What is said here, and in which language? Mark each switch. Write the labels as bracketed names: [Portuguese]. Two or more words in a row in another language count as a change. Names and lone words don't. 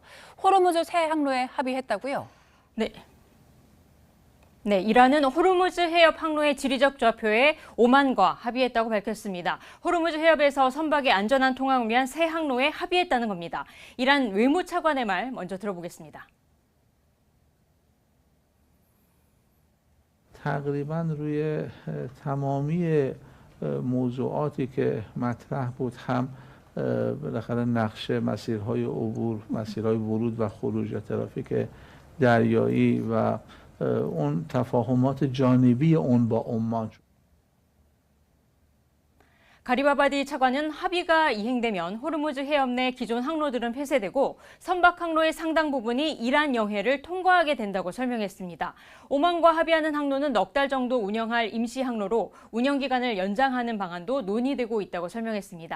[Korean] 호르무즈 새 항로에 합의했다고요? 네, 이란은 호르무즈 해협 항로의 지리적 좌표에 오만과 합의했다고 밝혔습니다. 호르무즈 해협에서 선박의 안전한 통항을 위한 새 항로에 합의했다는 겁니다. 이란 외무차관의 말 먼저 들어보겠습니다. [Persian] تقریبا روی تمامی موضوعاتی که مطرح بود هم بالاخره نقشه مسیرهای عبور، مسیرهای ورود و خروج یا ترافیک دریایی و اون تفاهمات جانبی اون با عمان [Korean] 가리바바디 차관은 합의가 이행되면 호르무즈 해협 내 기존 항로들은 폐쇄되고 선박 항로의 상당 부분이 이란 영해를 통과하게 된다고 설명했습니다. 오만과 합의하는 항로는 넉 달 정도 운영할 임시 항로로 운영 기간을 연장하는 방안도 논의되고 있다고 설명했습니다.